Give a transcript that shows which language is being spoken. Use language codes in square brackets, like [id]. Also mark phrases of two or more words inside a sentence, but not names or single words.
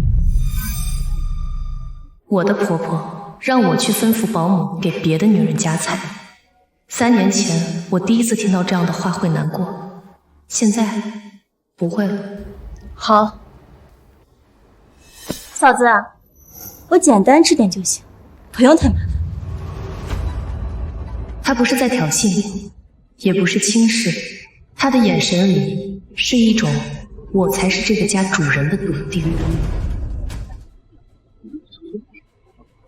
[zh] 我的婆婆讓我去吩咐保姆給別的女人夾菜。3年前，我第一次聽到這樣的話會難過，現在不會了。好，嫂子，我簡單吃點就行，不用太麻煩。他不是在挑釁，也不是輕視，他的眼神裡是一種我才是這個家主人的篤定。